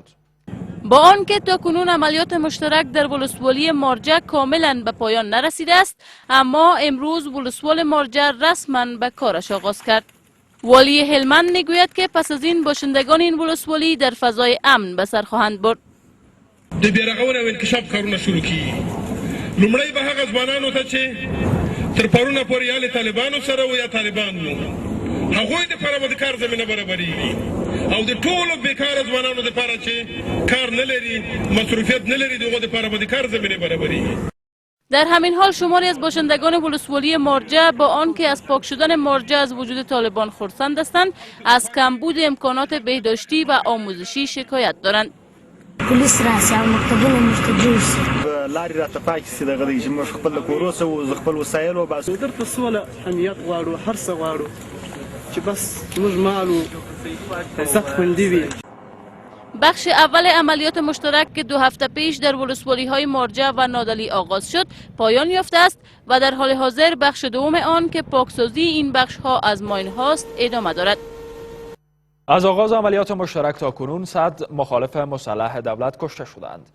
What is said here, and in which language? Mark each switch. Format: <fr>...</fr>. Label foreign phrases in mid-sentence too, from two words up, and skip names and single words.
<fa>با آنکه تاکنون عملیات مشترک در ولسوالی مارجه کاملا به پایان نرسیده است، اما امروز ولسوال مارجه رسما به کارش آغاز کرد. والی هلمند میگوید که پس از این باشندگان این ولسوالی در فضای امن به سر خواهند برد.</fa> <ps>د بیرغونې او انکشاف کارونه شروع کیږي. لومړی به هغه ځوانانو ته چې تر پرونه پورې یا له طالبانو سره و یا طالبان نو هغوی دپاره به د کار زمینه برابریږي او د ټولو بیکاره ځوانانو دپاره چې کار نه لري، مصروفیت نه لري، د هغو دپاره به د کار زمینه برابریږي.</ps> <fa>در همین حال شماری از باشندگان ولسوالی مارجه با آنکه از پاک شدن مارجه از وجود طالبان خرسند هستند، از کمبود امکانات بهداشتی و آموزشی شکایت دارند.</fa> <ps>پولیس راسي او مکتبونه موږ جوړ سي لارې راته پاکې سي دغه دی چې موږ خپل د کور اوسو خپل وسایل وباسو. درته سوله امنیت غواړو، هر څه غواړو چې بس موږ مال و عزت خوندي وي.</ps> <fa>بخش اول عملیات مشترک که 2 هفته پیش در ولسوالی های مارجه و نادلی آغاز شد پایان یافته است و در حال حاضر بخش دوم آن که پاکسازی این بخش ها از ماین هاست ادامه دارد. از آغاز عملیات مشترک تا کنون 100 مخالف مسلح دولت کشته شدند.</fa>